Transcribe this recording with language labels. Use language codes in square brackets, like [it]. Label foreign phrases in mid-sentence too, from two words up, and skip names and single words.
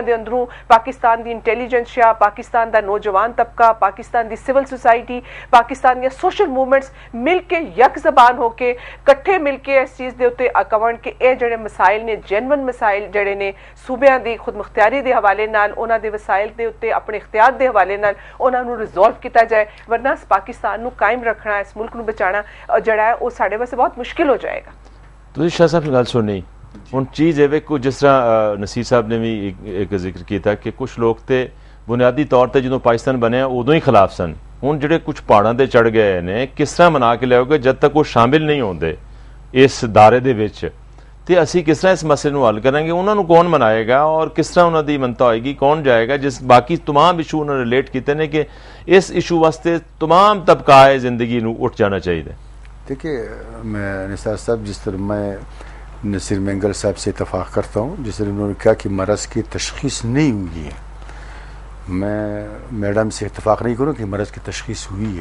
[pa] دے اندروں پاکستان دی انٹیلیجنس یا پاکستان دا نوجوان طبقہ، پاکستان دی [en] civil society, [pa] پاکستان دی [en] social movements [pa] مل کے یک زبان ہو کے کٹھے مل کے اس چیز دے اوتے اکون کہ اے جڑے مسائل نے جینون مسائل جڑے نے صوبیاں دی خود مختاری دے حوالے نال انہاں دے وسائل دے اوتے اپنے اختیار دے حوالے نال انہاں نو ریزولو کیتا جائے، ورنہ پاکستان نو قائم رکھنا، اس ملک نو بچانا جڑا ہے وہ ساڈے واسطے بہت مشکل ہو جائے گا. تو شاہ صاحب گل سننی ہن چیز ہے کو [ur] جس طرح نصیر صاحب نے بھی ایک ذکر کیا تھا [pa] کہ کچھ لوگ تے بنیادی طور تے جدوں پاکستان بنیا ادوں ہی خلاف سن، ہن جڑے کچھ پہاڑاں تے چڑھ گئے نے کس طرح منا کے لے گے جب تک وہ شامل نہیں ہوندے اس دائرے دے وچ تے اسی کس طرح اس مسئلے نو حل کریں گے، انہوں نے کون منائے گا اور کس طرح انہوں دی منتا ہوئے گی، کون جائے گا جس باقی تمام ایشو انہوں نے ریلیٹ کیتے ہیں کہ اس ایشو واسطے تمام طبقہ زندگی نو اٹھ جانا چاہیے. [ur] دیکھیے میں نثار صاحب جس طرح میں نصیر مینگل صاحب سے اتفاق کرتا ہوں، جس طرح انہوں نے کہا کہ مرض کی تشخیص نہیں ہوئی ہے، میں میڈم سے اتفاق نہیں کروں کہ مرض کی تشخیص ہوئی ہے.